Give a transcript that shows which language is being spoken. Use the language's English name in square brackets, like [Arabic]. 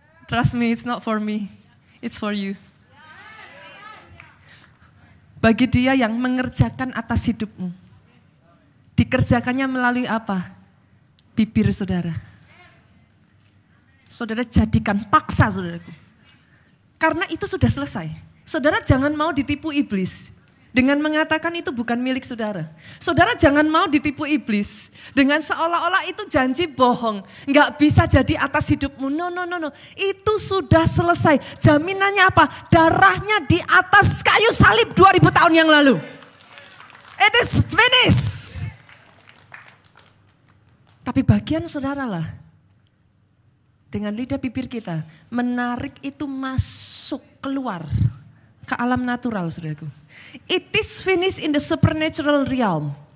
[English] Trust me, it's not for me, it's for you. [Indonesian] Bagi Dia yang mengerjakan atas hidupmu. Dikerjakannya melalui apa? Bibir saudara. Saudara jadikan paksa saudaraku. Karena itu sudah selesai. Saudara jangan mau ditipu iblis dengan mengatakan itu bukan milik saudara. Saudara jangan mau ditipu iblis dengan seolah-olah itu janji bohong. Nggak bisa jadi atas hidupmu. No. Itu sudah selesai. Jaminannya apa? Darahnya di atas kayu salib 2000 tahun yang lalu. [English] It is finished. [Indonesian] Tapi bagian saudara lah, dengan lidah bibir kita, menarik itu masuk keluar ke alam natural saudaraku. [English] It is finished in the supernatural realm.